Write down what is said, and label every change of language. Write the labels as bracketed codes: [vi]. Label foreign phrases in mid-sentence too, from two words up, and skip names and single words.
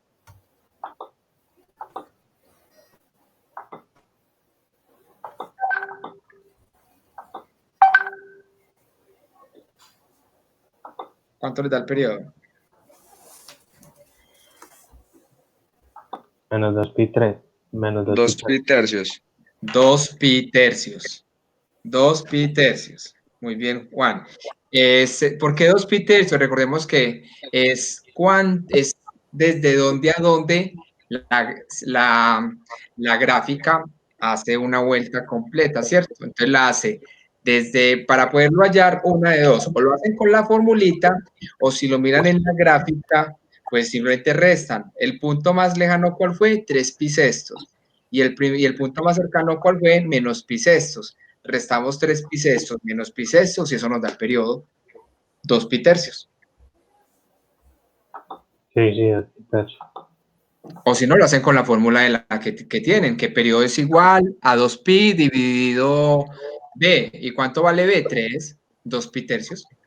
[es] ¿Cuánto le da el periodo? Menos 2 pi 3. Menos 2 pi tercios. 2 pi tercios. 2 pi tercios. Muy bien, Juan. ¿Por qué 2 pi tercios? Recordemos que es desde dónde a dónde la gráfica hace una vuelta completa, ¿cierto? Entonces la hace para poderlo hallar, una de dos, o lo hacen con la formulita, o si lo miran en la gráfica, pues simplemente restan. El punto más lejano, ¿cuál fue? 3 pi sextos. Y el punto más cercano, ¿cuál fue? Menos pi sextos. Restamos 3 pi sextos menos pi sextos y eso nos da el periodo. 2 pi tercios. Sí, 2 pi tercios. O si no, lo hacen con la fórmula de la que tienen, que periodo es igual a 2 pi dividido b. ¿Y cuánto vale b? 3, 2 pi tercios.